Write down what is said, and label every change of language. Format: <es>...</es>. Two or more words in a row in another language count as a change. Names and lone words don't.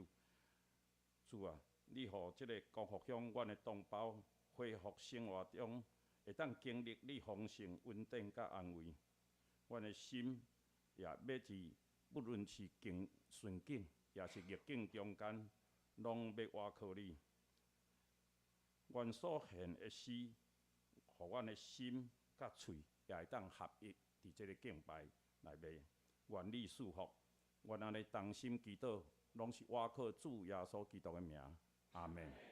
<nan>主啊，你互这个光复乡阮的同胞恢复生活中，会当经历你丰盛、稳定甲安慰。阮的心也要伫不论是顺境，也是逆境中间，拢要倚靠你。阮所献的诗，互阮的心甲喙也会当合一伫这个敬拜内面。愿你赐福，阮安尼同心祈祷，拢是倚靠主耶稣基督的名。阿门。</nan>